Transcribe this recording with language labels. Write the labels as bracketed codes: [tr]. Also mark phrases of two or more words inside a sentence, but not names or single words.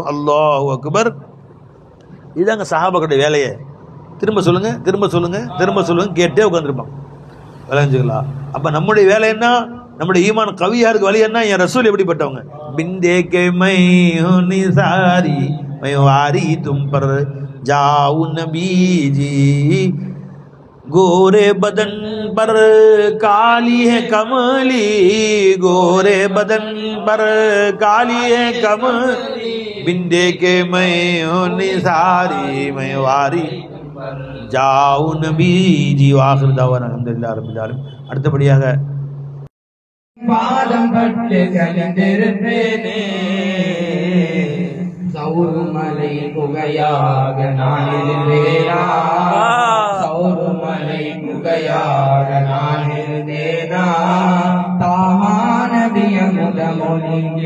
[ar] الله أكبر. [ta] இதுதாங்க சஹாபாக்களுடைய வேலையை. திரும்ப சொல்லுங்க, திரும்ப சொல்லுங்க, திரும்ப சொல்லுங்க கேட்டே உட்காந்துருப்பாங்க. விளைஞ்சுங்களா? அப்ப நம்முடைய வேலை என்ன? நம்முடைய ஈமான் கவியாருக்கு வழி என்ன? என் ரசூல் எப்படிப்பட்டவங்க? [hi] बिंदे के मैं सारी मैं वारी तुम पर जाऊ नबी जी, गोरे बदन पर काली है कमली, गोरे बदन पर काली है कमली, बिंदे के मैं निसारी मैं वारी जाऊ नबी जी. [ar] آخر دعوانا الحمد لله رب العالمين. [ta] அடுத்தபடியாக பாதம் பட்டு கலந்திருப்பேனே, சௌருமலை புகையாக நான் இருந்தேனா, சௌருமலை புகையாக நான் இருந்தேனா, தாமா நபிய முதமொழி